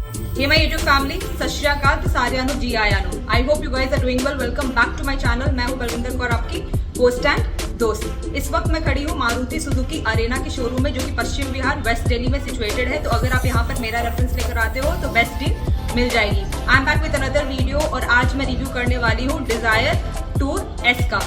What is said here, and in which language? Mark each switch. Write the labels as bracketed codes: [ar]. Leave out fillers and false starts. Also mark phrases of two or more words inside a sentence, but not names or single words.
[en] Hey my YouTube family, [pa] ਸਤ ਸ੍ਰੀ ਅਕਾਲ, ਸਾਰਿਆਂ ਨੂੰ ਜੀ ਆਇਆਂ ਨੂੰ। [en] I hope you guys are doing well. Welcome back to my channel. [hi] मैं हूं बलविंदर कौर, आपकी होस्ट एंड दोस्त। इस वक्त मैं खड़ी हूं मारुति सुजुकी अरेना के शोरूम में, जो कि पश्चिम बिहार वेस्ट दिल्ली में सिचुएटेड है। तो अगर आप यहां पर मेरा रेफरेंस लेकर आते हो तो बेस्ट डील मिल जाएगी। [en] I am back with another video [hi] और आज मैं रिव्यू करने वाली हूँ डिजायर टूर एस का।